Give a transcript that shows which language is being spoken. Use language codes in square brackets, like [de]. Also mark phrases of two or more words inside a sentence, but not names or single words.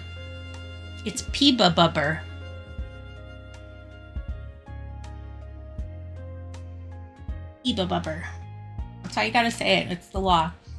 [en] It's peeba bubber. Peeba bubber. That's how you gotta say it. It's the law.